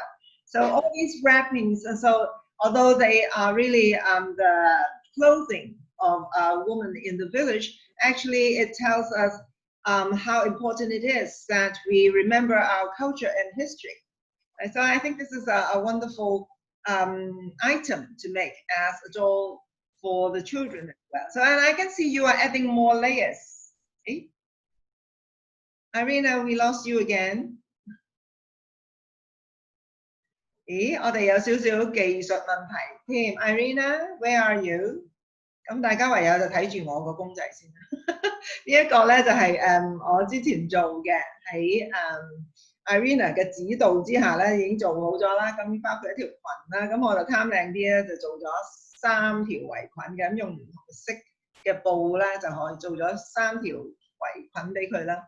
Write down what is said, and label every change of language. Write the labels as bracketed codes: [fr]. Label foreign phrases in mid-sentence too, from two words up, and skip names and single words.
[en] So all these wrappings, and so although they are really the clothing of a woman in the village, actually it tells us how important it is that we remember our culture and history. And so I think this is a wonderful item to make as a doll for the children as well. So and I can see you are adding more layers. Okay? Irina, we lost you again. [yue] 咦，我哋有少少技術問題添。Irina, [en] where are you？ [yue] 咁大家唯有就睇住我個公仔先啦。呢一個咧就係我之前做嘅，喺Irina 嘅指導之下咧已經做好咗啦。咁包括一條裙啦，咁我就貪靚啲咧，就做咗3條圍裙嘅，咁用唔同色嘅布咧就可以做咗3條圍裙俾佢啦。